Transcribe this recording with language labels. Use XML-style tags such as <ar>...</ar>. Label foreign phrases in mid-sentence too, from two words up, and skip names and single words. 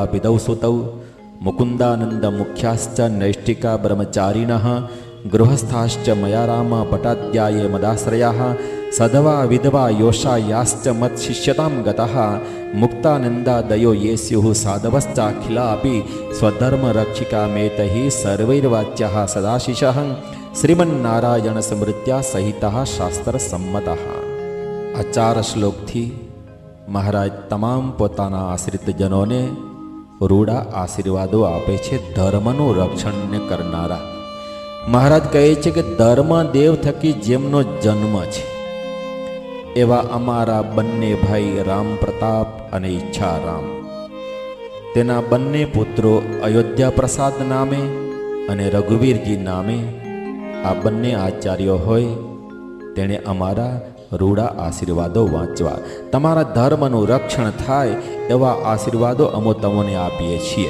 <sa>विदौ सुतौ मुकुंदानंद मुख्याश्च नैष्टिका ब्रह्मचारिणः गृहस्थाश्च मया राम पटाध्याये मदाश्रयाः सधवा विधवा योषायाश्च मत्शिष्यतां गतः मुक्तानंदादयो ये स्युः साधवश्चाखिलापि स्वधर्मरक्षिका मेतैः सर्वैर्वाच्यः सदाशिषः श्रीमन्नारायण स्मृत्या सहितः शास्त्रसम्मतः।</sa> <gu>આ 4 શ્લોકથી મહારાજ તમામ પોતાના આશ્રિતજનોને રૂડા આશીર્વાદો આપે છે ધર્મનું રક્ષણ કરનારા. મહારાજ કહે છે કે ધર્મ દેવ થકી જેમનો જન્મ છે એવા અમારા બંને ભાઈ રામ પ્રતાપ અને ઈચ્છારામ, તેના બંને પુત્રો અયોધ્યા પ્રસાદ નામે અને રઘુવીરજી નામે આ બંને આચાર્યો હોય તેણે અમારા રૂડા આશીર્વાદો વાંચવા, તમારા ધર્મનું રક્ષણ થાય એવા આશીર્વાદો અમો તમને આપીએ છીએ.</gu>